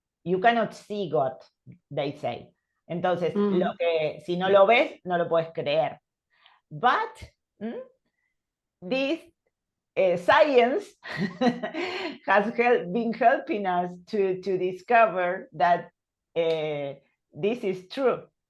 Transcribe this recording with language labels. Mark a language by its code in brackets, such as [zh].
[en] You cannot see God, they say. [es] Entonces, si no lo ves, no lo puedes creer. [en] But this science has been helping us to discover that this is true.